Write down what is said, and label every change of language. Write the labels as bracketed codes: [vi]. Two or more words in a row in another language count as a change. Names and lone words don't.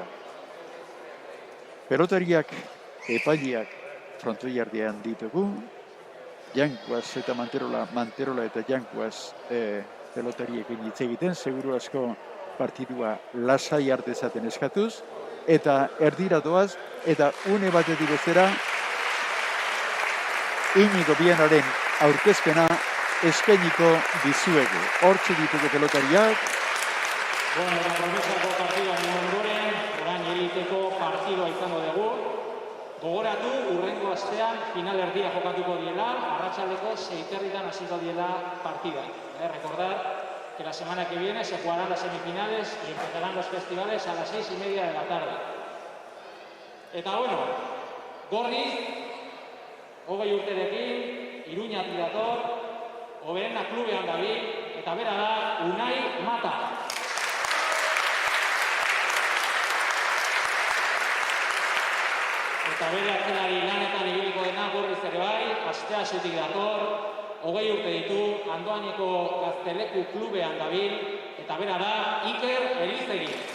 [eu] Pelotariak, epaileak frontoiardean ditugu, Jankuaz eta Manterola eta Jankuaz pelotariekin hitz egiten, seguru asko partidua lasai artezaten eskatuz, eta erdira doaz, eta une batetik bezera, Inigo Bienaren aurkezpena eskainiko dizuegu. Hortxe ditugu pelotariak. Eta promesako partidua ondoren, orain eliteko partidua izango dugu. Gogoratu, urrengo astean final erdia jokatuko diela, arratsaldeko 6:30 hasiko diela partida. [es] Recordar que la semana que viene se jugarán las semifinales y empezarán los festivales a las 6:30 de la tarde. [eu] Eta bueno, Gorriz, 20 urterekin, Iruñatik dator, Oberena klubean dabil, eta bera da Unai Mata. Eta bere atzelari lanetan ibiliko dena Gorriz ere bai, Asteazutik dator, 20 urte ditu, Andoaineko Gazteleku klubean dabil, eta bera da Iker Elizegi.